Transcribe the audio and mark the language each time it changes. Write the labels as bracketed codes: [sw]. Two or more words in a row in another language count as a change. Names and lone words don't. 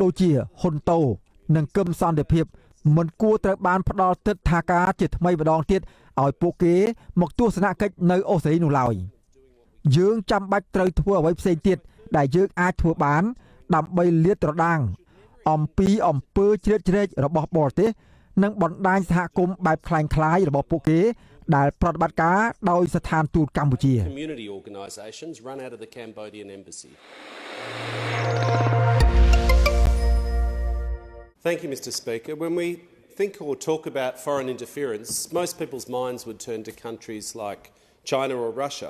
[km] ដូចជាហ៊ុនតូនិងគឹមសន្តិភាពមិនគួរត្រូវបានផ្ដល់ទិដ្ឋាការជាថ្មីម្ដងទៀតឲ្យពួកគេមកទស្សនកិច្ចនៅអូស្ត្រាលីនោះឡើយយើងចាំបាច់ត្រូវធ្វើអ្វីផ្សេងទៀតដែលយើងអាចធ្វើបានដើម្បីលាតត្រដាងអំពីអំពើជ្រៀតជ្រែករបស់បរទេសនិងបណ្ដាញសហគមន៍បែបคล้ายៗរបស់ពួកគេដែលប្រតិបត្តិការដោយស្ថានទូតកម្ពុជា [en] Community organisations run out of the Cambodian embassy. Thank you, Mr. Speaker. When we think or talk about foreign interference, most people's minds would turn to countries like China or Russia.